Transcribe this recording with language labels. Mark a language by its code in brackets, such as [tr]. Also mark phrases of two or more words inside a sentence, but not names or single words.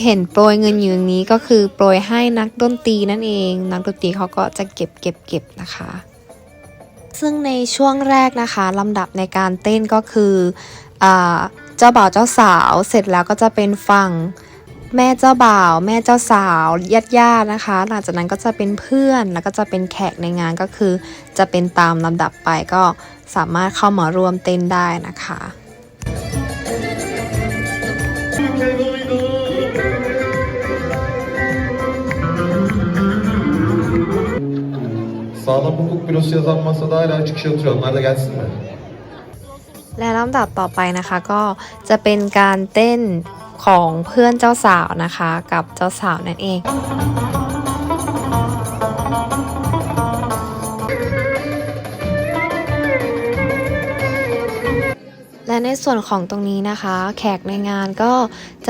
[th] เห็นโปรยเงินอยู่นี้ก็คือโปรยให้นักดนตรีนั่นเอง นักดนตรีเขาก็จะเก็บนะคะ ซึ่งในช่วงแรกนะคะลำดับในการเต้นก็คือเจ้าบ่าวเจ้าสาวเสร็จแล้วก็จะเป็นฝั่งแม่เจ้าบ่าวแม่เจ้าสาวญาติๆนะคะหลังจากนั้นก็จะเป็นเพื่อนแล้วก็จะเป็นแขกในงานก็คือจะเป็นตามลำดับไปก็สามารถเข้ามาร่วมเต้นได้นะคะ [tr] Sağlam hukuk bürosu yazan masada hala çıkış atıyor. Onlar da gelsin mi? [th] และลำดับต่อไปนะคะก็จะเป็นการเต้นของเพื่อนเจ้าสาวนะคะกับเจ้าสาวนั่นเอง และในส่วนของตรงนี้นะคะแขกในงานก็จะ